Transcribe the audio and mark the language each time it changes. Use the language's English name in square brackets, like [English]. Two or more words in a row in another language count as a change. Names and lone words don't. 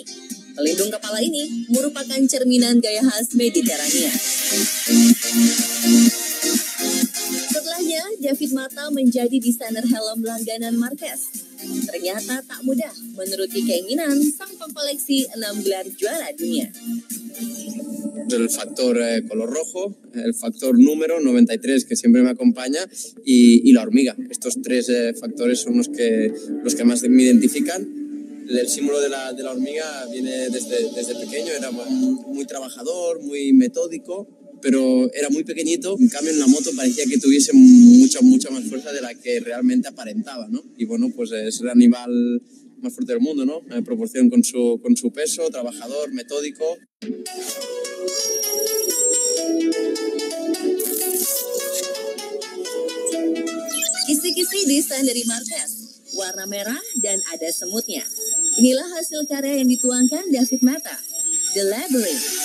[Indonesian] Pelindung kepala ini merupakan cerminan gaya khas Mediterania. Setelahnya, David Mata menjadi desainer helm langganan Marquez. Ternyata tak mudah menuruti keinginan sang pengkoleksi 6 gelar juara dunia. [Spanish] El factor color rojo, el factor número 93 que siempre me acompaña y la hormiga. Estos tres factores son los que más me identifican. El símbolo de la hormiga viene desde pequeño, era muy trabajador, muy metódico, pero era muy pequeñito. En cambio en la moto parecía que tuviese mucha más fuerza de la que realmente aparentaba, ¿no? Y bueno, pues es el animal más fuerte del mundo, ¿no? En proporción con su peso, trabajador, metódico. [Indonesian] Kisi-kisi desain dari Marquez, warna merah dan ada semutnya. Inilah hasil karya yang dituangkan David Mata, The Labyrinth.